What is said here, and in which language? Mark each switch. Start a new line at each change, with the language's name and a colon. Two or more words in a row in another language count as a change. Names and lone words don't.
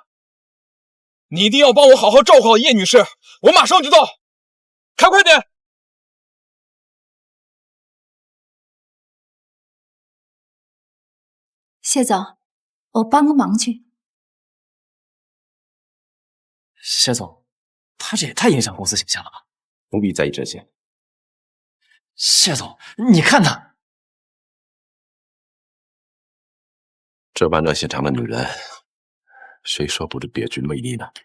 Chinese: 你一定要幫我好好照顧好葉女士，我馬上就到，開快點！謝總，我幫個忙去。謝總，他這也太影響公司形象了吧？不必在意這些。謝總，你看他，這般熱心腸的女人，誰說不是別具魅力呢？